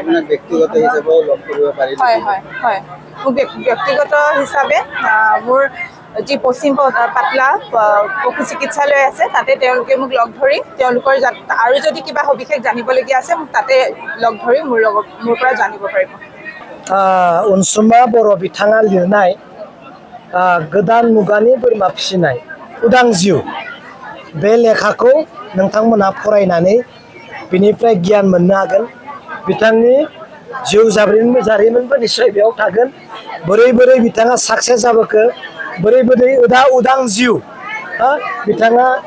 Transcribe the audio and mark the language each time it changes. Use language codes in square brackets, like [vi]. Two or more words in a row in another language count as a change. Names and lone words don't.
[as] হয়, মোৰ ব্যক্তিগত হিচাপে মোৰ যি পশ্চিম পাটলা পশু চিকিৎসালয় আছে, তাতে তেওঁলোকে মোক লগ ধৰি তেওঁলোকৰ আৰু যদি কিবা সবিশেষ জানিবলগীয়া আছে মোক তাতে লগ ধৰি মোৰ পৰা জানিব পাৰিব। [brx] अनसुमा बर' बिथाङा लिरनाय गोदान मुगानि बोरमा फिसिनाय उदां जिउ बे लेखाखौ नोंथांमोनहा फरायनानै बिनिफ्राय गियान मोननो हागोन बिथांनि जिउ जारिमिनबो निस्सय बेयाव थागोन बोरै बोरै बिथाङा साक्सेस जाबोखो बोरै बोरै उदां जिउ बिथाङा